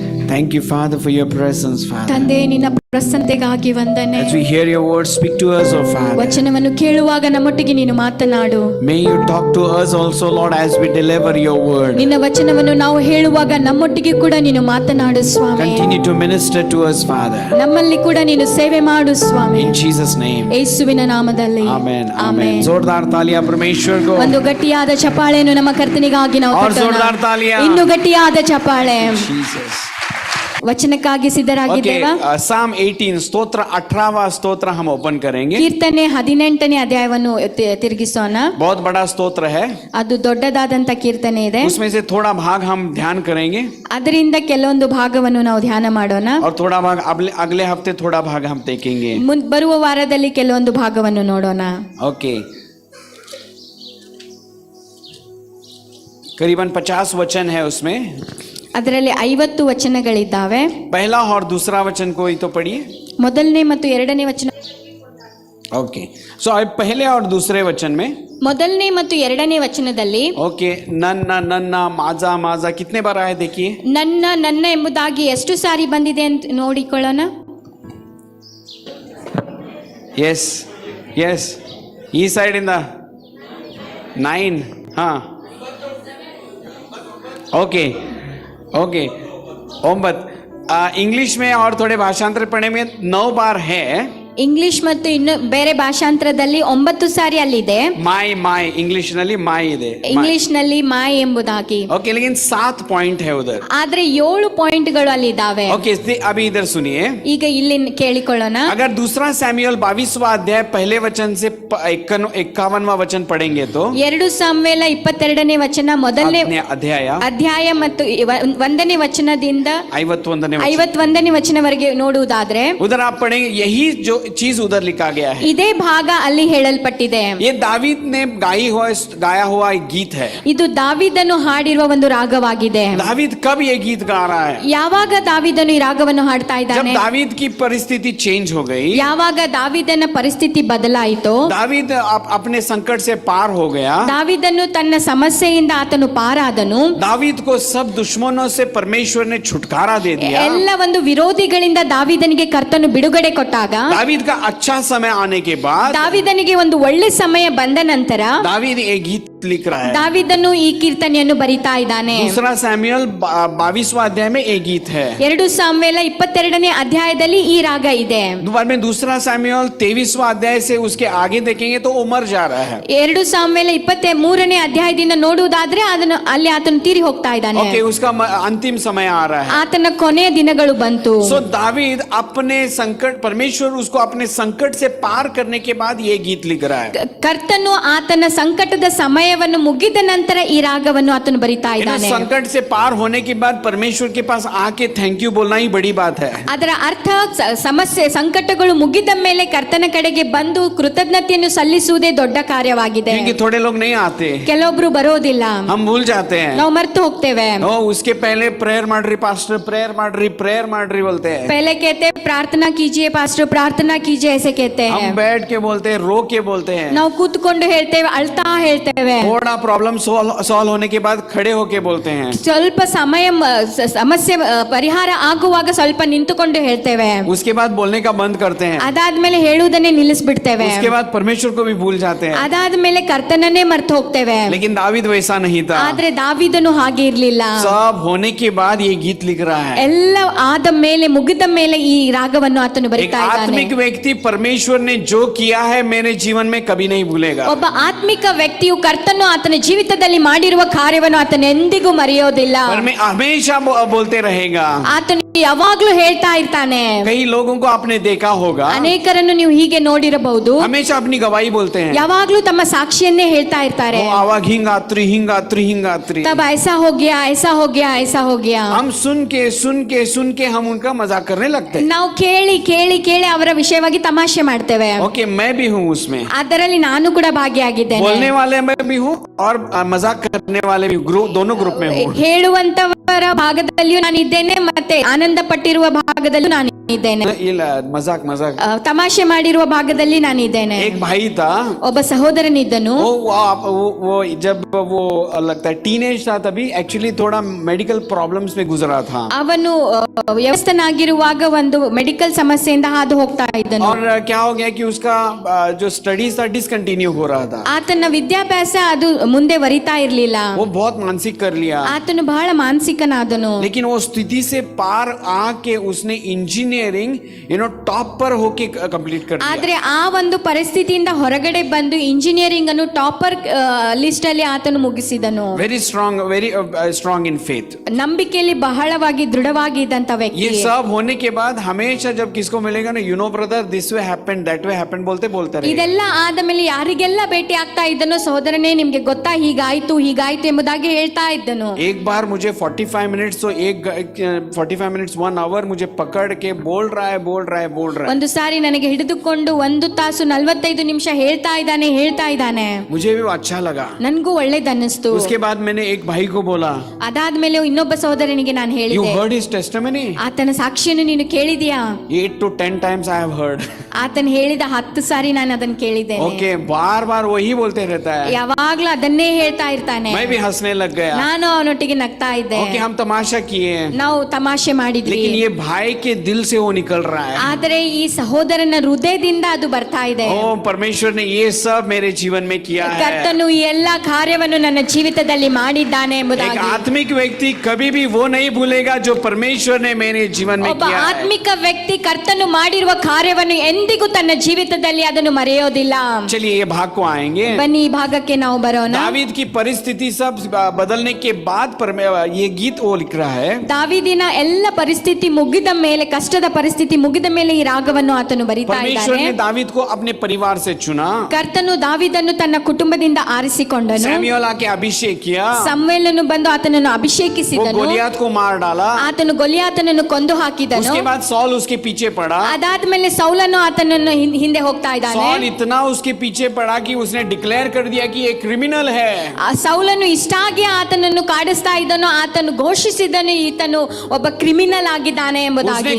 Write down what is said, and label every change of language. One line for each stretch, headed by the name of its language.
English: Thank you, Father, for your presence, Father.
Kannada: ತಂದೆ, ನಿನ್ನ ಪ್ರಸನ್ನತೆಗಾಗಿ ವಂದನೆ.
English: As we hear your words, speak to us, oh Father.
Kannada: ವಚನವನ್ನು ಕೇಳುವಾಗ ನಮ್ಮೊಟ್ಟಿಗೆ ನೀನು ಮಾತನಾಡು.
English: May you talk to us also, Lord, as we deliver your word.
Kannada: ನಿನ್ನ ವಚನವನ್ನು ನಾವು ಹೇಳುವಾಗ ನಮ್ಮೊಟ್ಟಿಗೆ ಕೂಡ ನೀನು ಮಾತನಾಡು ಸ್ವಾಮಿ.
English: Continue to minister to us, Father.
Kannada: ನಮ್ಮಲ್ಲಿ ಕೂಡ ನೀನು ಸೇವೆ ಮಾಡು ಸ್ವಾಮಿ.
English: In Jesus' name.
Kannada: ಯೇಸುವಿನ ನಾಮದಲ್ಲಿ
English: Amen. Amen.
Kannada: ಆಮೆನ್.
Hindi: जोरदार तालियां परमेश्वर को.
Kannada: ಒಂದು ಗಟ್ಟಿಯಾದ ಚಪ್ಪಾಳೆಯನ್ನು ನಮ್ಮ ಕರ್ತನಿಗಾಗಿ ನಾವು
Hindi: और
Kannada: ತಟ್ಟೋಣ.
Hindi: जोरदार तालियां.
Kannada: ಇನ್ನು ಗಟ್ಟಿಯಾದ ಚಪ್ಪಾಳೆ.
English: Jesus.
Kannada: ವಚನಕ್ಕಾಗಿ ಸಿದ್ಧರಾಗಿದ್ದೇವಾ?
English: Psalm 18
Hindi: ಸ್ತೋತ್ರ 18वां ಸ್ತೋತ್ರ हम ओपन करेंगे.
Kannada: ಕೀರ್ತನೆ 18ನೇ ಅಧ್ಯಾಯವನ್ನು ತಿರುಗಿಸೋಣ.
Hindi: बहुत बड़ा स्तोत्र है.
Kannada: ಅದು ದೊಡ್ಡದಾದಂತ ಕೀರ್ತನೆ ಇದೆ.
Hindi: उसमें से थोड़ा भाग हम ध्यान करेंगे
Kannada: ಅದರಿಂದ ಕೆಲವೊಂದು ಭಾಗವನ್ನು ನಾವು ಧ್ಯಾನ ಮಾಡೋಣ.
Hindi: और थोड़ा भाग अगले हफ्ते थोड़ा भाग हम देखेंगे.
Kannada: ಬರುವ ವಾರದಲ್ಲಿ ಕೆಲವೊಂದು ಭಾಗವನ್ನು ನೋಡೋಣ.
English: Okay.
Hindi: करीबन 50 वचन है उसमें.
Kannada: ಅದರಲ್ಲಿ 50 ವಚನಗಳಿದ್ದಾವೆ.
Hindi: पहला और दूसरा वचन को ही तो पढ़िए.
Kannada: ಮೊದಲನೇ ಮತ್ತು ಎರಡನೇ ವಚನ.
English: Okay.
Hindi: सो अब पहले और दूसरे वचन में
Kannada: ಮೊದಲನೇ ಮತ್ತು ಎರಡನೇ ವಚನದಲ್ಲಿ
Hindi: ओके
Kannada: नन्ना नन्ना
Hindi: माजा माजा कितने बार आया देखिए.
Kannada: ನನ್ನ ನನ್ನ ಎಂಬುದಾಗಿ ಎಷ್ಟು ಸಾರಿ ಬಂದಿದೆ ಅಂತ ನೋಡಿಕೊಳ್ಳೋಣ.
English: yes yes
Kannada: ಈ ಸೈಡ್ ಇಂದ 9.
Hindi: हाँ ओके ओके 9. इंग्लिश में और थोड़े भाषांतर पढ़ने में 9 बार है.
Kannada: ಇಂಗ್ಲಿಷ್ ಮತ್ತು ಇನ್ನು ಬೇರೆ ಭಾಷಾಂತರದಲ್ಲಿ 9 ಸಾರಿ ಅಲ್ಲಿದೆ.
English: my my
Kannada: इंग्लिश ನಲ್ಲಿ माई ಇದೆ. ಇಂಗ್ಲಿಷ್ ನಲ್ಲಿ ಮಾಯ್ ಎಂಬುದಾಗಿ.
Hindi: ओके लेकिन 7 पॉइंट है उधर.
Kannada: ಆದ್ರೆ 7 ಪಾಯಿಂಟ್ಗಳು ಅಲ್ಲಿ ಇದಾವೆ.
Hindi: ओके अभी इधर सुनिए.
Kannada: ಈಗ ಇಲ್ಲಿ ಕೇಳಿಕೊಳ್ಳೋಣ.
Hindi: अगर दूसरा सैमुएल 22वां अध्याय पहले वचन से 51वां वचन पढ़ेंगे तो
Kannada: 2 ಸಾಮುವೇಲ 22ನೇ ವಚನ ಮೊದಲನೇ ಅಧ್ಯಾಯ ಮತ್ತು 1ನೇ ವಚನದಿಂದ 51ನೇ ವಚನವರೆಗೆ ನೋಡುವುದಾದ್ರೆ
Hindi: उधर आप पढ़ेंगे यही जो चीज उधर लिखा गया है.
Kannada: ಇದೇ ಭಾಗ ಅಲ್ಲಿ ಹೇಳಲ್ಪಟ್ಟಿದೆ.
Hindi: ये दावीद ने गाया हुआ एक गीत है.
Kannada: ಇದು ದಾವೀದನು ಹಾಡಿರುವ ಒಂದು ರಾಗವಾಗಿದೆ.
Hindi: दावीद कब ये गीत गा रहा है?
Kannada: ಯಾವಾಗ ದಾವೀದನು ಈ ರಾಗವನ್ನು ಹಾಡ್ತಾ
Hindi: जब
Kannada: ಇದ್ದಾನೆ?
Hindi: दावीद की परिस्थिति चेंज हो गई.
Kannada: ಯಾವಾಗ ದಾವೀದನ ಪರಿಸ್ಥಿತಿ ಬದಲಾಯಿತು.
Hindi: दावीद अपने संकट से पार हो गया.
Kannada: ದಾವೀದನು ತನ್ನ ಸಮಸ್ಯೆಯಿಂದ ಆತನು ಪಾರಾದನು.
Hindi: दावीद को सब दुश्मनों से परमेश्वर ने छुटकारा दे दिया.
Kannada: ಎಲ್ಲ ಒಂದು ವಿರೋಧಿಗಳಿಂದ ದಾವೀದನಿಗೆ ಕರ್ತನು ಬಿಡುಗಡೆ ಕೊಟ್ಟಾಗ,
Hindi: दावीद का अच्छा समय आने के बाद
Kannada: ದಾವೀದನಿಗೆ ಒಂದು ಒಳ್ಳೆ ಸಮಯ ಬಂದ ನಂತರ
Hindi: दावीद एक गीत लिख रहा है।
Kannada: ದಾವೀದನು ಈ ಕೀರ್ತನೆಯನ್ನು ಬರಿತಾ ಇದ್ದಾನೆ.
Hindi: दूसरा सैमुएल 22वां अध्याय में एक गीत है।
Kannada: 2 ಸಾಮುವೇಲ 22ನೇ ಅಧ್ಯಾಯದಲ್ಲಿ ಈ ರಾಗ ಇದೆ.
Hindi: बाद में दूसरा सैमुएल 23वां अध्याय से उसके आगे देखेंगे तो वो मर जा रहा है।
Kannada: 2 ಸಾಮುವೇಲ 23ನೇ ಅಧ್ಯಾಯದಿಂದ ನೋಡುವುದಾದ್ರೆ ಅದನ್ನು ಅಲ್ಲಿ ಆತನು ತೀರಿ ಹೋಗ್ತಾ ಇದ್ದಾನೆ.
Hindi: ओके, उसका अंतिम समय आ रहा है।
Kannada: ಆತನ ಕೊನೆಯ ದಿನಗಳು ಬಂತು.
Hindi: सो दावीद अपने संकट, परमेश्वर उसको अपने संकट से पार करने के बाद ये गीत लिख रहा है।
Kannada: ಕರ್ತನು ಆತನ ಸಂಕಟದ ಸಮಯವನ್ನು ಮುಗಿದ ನಂತರ ಈ ರಾಗವನ್ನು ಆತನು ಬರಿತಾ ಇದ್ದಾನೆ.
Hindi: संकट से पार होने के बाद परमेश्वर के पास आके थैंक यू बोलना ही बड़ी बात है।
Kannada: ಅದರ ಅರ್ಥ ಸಮಸ್ಯೆ ಸಂಕಟಗಳು ಮುಗಿದ ಮೇಲೆ ಕರ್ತನ ಕಡೆಗೆ ಬಂದು ಕೃತಜ್ಞತೆಯನ್ನು ಸಲ್ಲಿಸುವುದೇ ದೊಡ್ಡ ಕಾರ್ಯವಾಗಿದೆ.
Hindi: क्योंकि थोड़े लोग नहीं आते,
Kannada: ಕೆಲವೊಬ್ರು ಬರೋದಿಲ್ಲ,
Hindi: हम भूल जाते हैं।
Kannada: ನಾವು ಮರ್ತು ಹೋಗ್ತೇವೆ.
Hindi: ओ उसके पहले प्रेयर
Kannada: ಮಾಡ್ರಿ
Hindi: पास्टर, प्रेयर ಮಾಡ್ರಿ बोलते हैं। पहले कहते हैं प्रार्थना कीजिए पास्टर, प्रार्थना कीजिए ऐसे कहते हैं. हम बैठ के बोलते हैं, रो के बोलते हैं।
Kannada: ನಾವು ಕೂತ್ಕೊಂಡು ಹೇಳ್ತೇವೆ, ಅಳ್ತಾ ಹೇಳ್ತೇವೆ.
Hindi: थोड़ा प्रॉब्लम सॉल्व होने के बाद खड़े होके बोलते हैं।
Kannada: ಸ್ವಲ್ಪ ಸಮಯ ಸಮಸ್ಯೆ ಪರಿಹಾರ ಆಗುವಾಗ ಸ್ವಲ್ಪ ನಿಂತುಕೊಂಡು ಹೇಳ್ತೇವೆ.
Hindi: उसके बाद बोलने का बंद करते हैं।
Kannada: ಅದಾದ್ಮೇಲೆ ಹೇಳುವುದನ್ನೇ ನಿಲ್ಲಿಸ್ಬಿಡ್ತೇವೆ.
Hindi: उसके बाद परमेश्वर को भी भूल जाते हैं।
Kannada: ಅದಾದ್ಮೇಲೆ ಕರ್ತನನ್ನೇ ಮರ್ತು ಹೋಗ್ತೇವೆ.
Hindi: लेकिन दावीद वैसा नहीं था।
Kannada: ಆದ್ರೆ ದಾವೀದನು ಹಾಗೆ ಇರ್ಲಿಲ್ಲ.
Hindi: सब होने के बाद ये गीत लिख रहा है।
Kannada: ಎಲ್ಲ ಆದ ಮೇಲೆ ಮುಗಿದ ಮೇಲೆ ಈ ರಾಗವನ್ನು ಆತನು
Hindi: एक
Kannada: ಬರಿತಾ ಇದ್ದಾನೆ.
Hindi: आत्मिक व्यक्ति परमेश्वर ने जो किया है मेरे जीवन में कभी नहीं भूलेगा।
Kannada: ಒಬ್ಬ ಆತ್ಮಿಕ ವ್ಯಕ್ತಿಯು ಕರ್ತನು ಆತನ ಜೀವಿತದಲ್ಲಿ ಮಾಡಿರುವ ಕಾರ್ಯವನ್ನು ಆತನ ಎಂದಿಗೂ ಮರೆಯೋದಿಲ್ಲ.
Hindi: पर मैं हमेशा बोलते रहेगा।
Kannada: ಆತನು ಯಾವಾಗ್ಲೂ ಹೇಳ್ತಾ ಇರ್ತಾನೆ.
Hindi: कई लोगों को आपने देखा होगा,
Kannada: ಅನೇಕರನ್ನು ನೀವು ಹೀಗೆ ನೋಡಿರಬಹುದು,
Hindi: हमेशा अपनी गवाही बोलते हैं।
Kannada: ಯಾವಾಗ್ಲೂ ತಮ್ಮ ಸಾಕ್ಷಿಯನ್ನೇ ಹೇಳ್ತಾ ಇರ್ತಾರೆ.
Hindi: वो आवाज हिंगात्री तब ऐसा हो गया, ऐसा हो गया, ऐसा हो गया. हम सुन के हम उनका मजाक करने लगते हैं।
Kannada: ನಾವು ಕೇಳಿ ಕೇಳಿ ಕೇಳಿ ಅವರ ವಿಷಯವಾಗಿ ತಮಾಷೆ ಮಾಡ್ತೇವೆ.
Hindi: ओके, मैं भी हूँ उसमें।
Kannada: ಅದರಲ್ಲಿ ನಾನು ಕೂಡ ಭಾಗಿಯಾಗಿದ್ದೇನೆ.
Hindi: बोलने वाले में भी हूँ और मजाक करने वाले भी, दोनों ग्रुप में हूँ।
Kannada: ಹೇಳುವಂತವರ ಭಾಗದಲ್ಲಿಯೂ ನಾನಿದ್ದೇನೆ, ಮತ್ತೆ ಆನಂದ ಪಟ್ಟಿರುವ ಭಾಗದಲ್ಲೂ ನಾನು ಇದ್ದೇನೆ. ಇಲ್ಲ, ಮಜಾಕ್ ತಮಾಷೆ ಮಾಡಿರುವ ಭಾಗದಲ್ಲಿ ನಾನಿದ್ದೇನೆ.
Hindi: एक भाई था,
Kannada: ಒಬ್ಬ ಸಹೋದರನಿದ್ದನು.
Hindi: वो जब वो लगता है टीनेज था तभी एक्चुअली थोड़ा मेडिकल प्रॉब्लम्स में गुजरा था।
Kannada: ಅವನು ವ್ಯವಸ್ಥನಾಗಿರುವಾಗ ಒಂದು ಮೆಡಿಕಲ್ ಸಮಸ್ಯೆಯಿಂದ ಹಾದು ಹೋಗ್ತಾ ಇದ್ದನು.
Hindi: और क्या हो गया कि उसका जो स्टडीज था डिसकंटिन्यू हो रहा था।
Kannada: ಆತನ ವಿದ್ಯಾಭ್ಯಾಸ ಅದು ಮುಂದೆ ವರಿತಾ ಇರ್ಲಿಲ್ಲ.
Hindi: वो बहुत मानसिक कर लिया।
Kannada: ಆತನು ಬಹಳ ಮಾನಸಿಕನಾದನು.
Hindi: लेकिन वो स्थिति से पार आके उसने इंजीनियरिंग टॉप पर होके कंप्लीट कर दिया।
Kannada: ಆದ್ರೆ ಆ ಒಂದು ಪರಿಸ್ಥಿತಿಯಿಂದ ಹೊರಗಡೆ ಬಂದು ಇಂಜಿನಿಯರಿಂಗ್ ಅನ್ನು ಟಾಪರ್ ಲಿಸ್ಟ್ ಅಲ್ಲಿ ಆತನು ಮುಗಿಸಿದನು.
English: Very strong in faith.
Kannada: ನಂಬಿಕೆಯಲ್ಲಿ ಬಹಳವಾಗಿ ದೃಢವಾಗಿ ಇದ್ದಂತ ವ್ಯಕ್ತಿ.
Hindi: ये सब होने के बाद हमेशा जब किसको मिलेगा ना,
English: brother this way happened,
Hindi: that way happened बोलते रहे।
Kannada: ಇದೆಲ್ಲ ಆದ ಮೇಲೆ ಯಾರಿಗೆಲ್ಲ ಭೇಟಿ ಆಗ್ತಾ ಇದ್ದನೋ, ಸಹೋದರನೇ ನಿಮ್ಗೆ ಗೊತ್ತಾ ಹೀಗಾಯ್ತು ಎಂಬುದಾಗಿ ಹೇಳ್ತಾ ಇದ್ದನು.
Hindi: एक बार मुझे 45 मिनट्स 1 आवर मुझे पकड़ के बोल रहा है।
Kannada: ಒಂದು ಸಾರಿ ನನಗೆ ಹಿಡಿದುಕೊಂಡು 1 ತಾಸು 45 ನಿಮಿಷ ಹೇಳ್ತಾ ಇದ್ದಾನೆ.
Hindi: मुझे भी वो अच्छा लगा।
Kannada: ನನ್ಗೂ ಒಳ್ಳೇದನ್ನಿಸ್ತು.
Hindi: उसके बाद मैंने एक भाई को बोला,
Kannada: ಅದಾದ್ಮೇಲೆ ಇನ್ನೊಬ್ಬ ಸಹೋದರನಿಗೆ ನಾನು
English: you
Kannada: ಹೇಳಿದೆ,
English: heard his testimony?
Kannada: ಆತನ ಸಾಕ್ಷಿಯನ್ನು ನೀನು ಕೇಳಿದ್ಯಾ?
English: 8 to 10 times I have heard.
Kannada: ಆತನ ಹೇಳಿದ 10 ಸಾರಿ ನಾನು ಅದನ್ನ ಕೇಳಿದ್ದೇನೆ.
Hindi: ओके, बार वही बोलते रहता है।
Kannada: ಯಾವಾಗ್ಲೂ ಅದನ್ನೇ ಹೇಳ್ತಾ ಇರ್ತಾನೆ.
Hindi: मैं भी हंसने लग गया।
Kannada: ನಾನು ಅವನೊಟ್ಟಿಗೆ ನಗ್ತಾ ಇದ್ದೆ.
Hindi: ओके, हम तमाशा किए,
Kannada: ನಾವು ತಮಾಷೆ ಮಾಡಿದ್ವಿ.
Hindi: लेकिन ये भाई के दिल से वो निकल रहा है।
Kannada: ಆದರೆ ಈ ಸಹೋದರನ ಹೃದಯದಿಂದ ಅದು ಬರ್ತಾ ಇದೆ.
Hindi: ओ परमेश्वर ने ये सब मेरे जीवन में किया है।
Kannada: ಕರ್ತನು ಈ ಎಲ್ಲಾ ಕಾರ್ಯವನ್ನು ನನ್ನ ಜೀವಿತದಲ್ಲಿ ಮಾಡಿದ್ದಾನೆ
Hindi: एक
Kannada: ಎಂಬುದಾಗಿ.
Hindi: आत्मिक व्यक्ति कभी भी वो नहीं भूलेगा जो परमेश्वर ने मेरे जीवन में
Kannada: ಒಬ್ಬ
Hindi: किया है।
Kannada: ಆತ್ಮಿಕ ವ್ಯಕ್ತಿ ಕರ್ತನು ಮಾಡಿರುವ ಕಾರ್ಯವನ್ನು ಎಂದಿಗೂ ತನ್ನ ಜೀವಿತದಲ್ಲಿ ಅದನ್ನು ಮರೆಯೋದಿಲ್ಲ.
Hindi: चलिए ये भाग को आएंगे।
Kannada: ಬನ್ನಿ ಈ ಭಾಗಕ್ಕೆ ನಾವು ಬರೋಣ.
Hindi: दावीद की परिस्थिति सब बदलने के बाद ये गीत वो लिख रहा है।
Kannada: ದಾವೀದಿನ ಎಲ್ಲ ಪರಿಸ್ಥಿತಿ ಮುಗಿದ ಮೇಲೆ, ಕಷ್ಟದ ಪರಿಸ್ಥಿತಿ ಮುಗಿದ ಮೇಲೆ ಈ ರಾಗವನ್ನು ಆತನು ಬರಿತಾ
Hindi: परमेश्वर
Kannada: ಇದ್ದಾನೆ.
Hindi: ने दावीद को अपने परिवार से चुना।
Kannada: ಕರ್ತನು ದಾವೀದನ್ನು ತನ್ನ ಕುಟುಂಬದಿಂದ ಆರಿಸಿಕೊಂಡನು.
Hindi: सैमुएल आके अभिषेक किया।
Kannada: ಸಮುವೇಲನು ಬಂದು ಆತನನ್ನು
Hindi: वो
Kannada: ಅಭಿಷೇಕಿಸಿದನು.
Hindi: गोलियत को मार डाला।
Kannada: ಆತನು ಗೊಲಿಯಾತನನ್ನು ಕೊಂದು ಹಾಕಿದನು.
Hindi: उसके बाद सॉल उसके पीछे पड़ा।
Kannada: ಅದಾದ್ಮೇಲೆ ಸೌಲನು ಆತನನ್ನು ಹಿಂದೆ ಹೋಗ್ತಾ ಇದ್ದಾನೆ.
Hindi: सॉल इतना उसके पीछे पड़ा कि उसने डिक्लेयर कर दिया कि ये क्रिमिनल है।
Kannada: ಆ ಸೌಲನು ಇಷ್ಟಾಗಿ ಆತನನ್ನು ಕಾಡಿಸ್ತಾ ಇದ್ದನು, ಆತನು ಘೋಷಿಸಿದನು ಈತನು ಒಬ್ಬ ಕ್ರಿಮಿನಲ್ ಆಗಿದ್ದಾನೆ ಎಂಬುದಾಗಿ.